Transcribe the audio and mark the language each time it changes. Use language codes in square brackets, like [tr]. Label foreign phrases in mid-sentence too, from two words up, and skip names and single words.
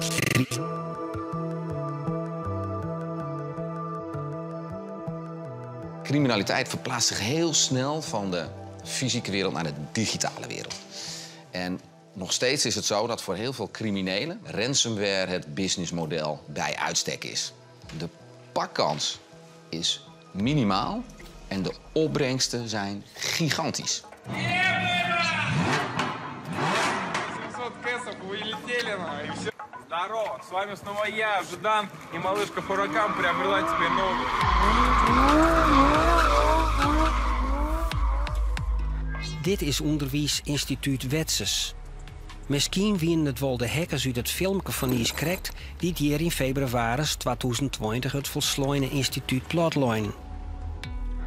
[nl] Criminaliteit verplaatst zich heel snel van de fysieke wereld naar de digitale wereld. En nog steeds is het zo dat voor heel veel criminelen ransomware het businessmodel bij uitstek is. De pakkans is minimaal en de opbrengsten zijn gigantisch. [ru] Здорово, с вами снова я, Ждан, и малышка Хуракан приобрела теперь новую. [nl] Dit is Onderwijsinstituut Wetses. Misschien winnen het wel de hackers uit het filmpje van Ies Krekt die hier in februari 2020 het volslooine instituut Plotline.